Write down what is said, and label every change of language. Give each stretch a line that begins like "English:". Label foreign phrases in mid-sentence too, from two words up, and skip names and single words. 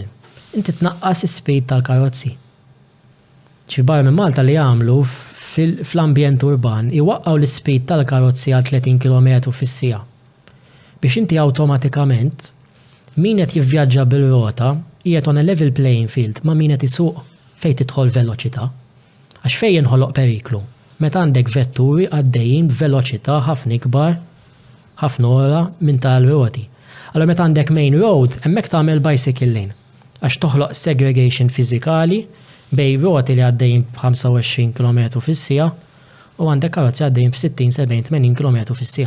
Maltese: Inti tnaqqas is-speed tal-karozzi. ċi barra minn Malta li jagħmlu fl-ambjent urban iwaqqgħu l-speed tal-karozzi għal 30 km fis-siegħa. Biex inti awtomatikament min qed jivvjaġġa bil-rota qiegħed
English: on a level playing field
Maltese: ma' min qed isuq fejn tidħol veloċità. Għax fejn jinħoloq periklu. Meta għandek vetturi għaddejjin b'veloċità ħafna ikbar ħafna ora minn tal-roti. Allora meta għandek
English: main road
Maltese: hemmhekk tagħmel
English: bicycle lane
Maltese: għax toħloq segregation fiżikali bej roti li għaddejjin b'25 km fis-siegħa u għandek karozzi għaddejjin b'60, 70, 80 km fis-siegħa.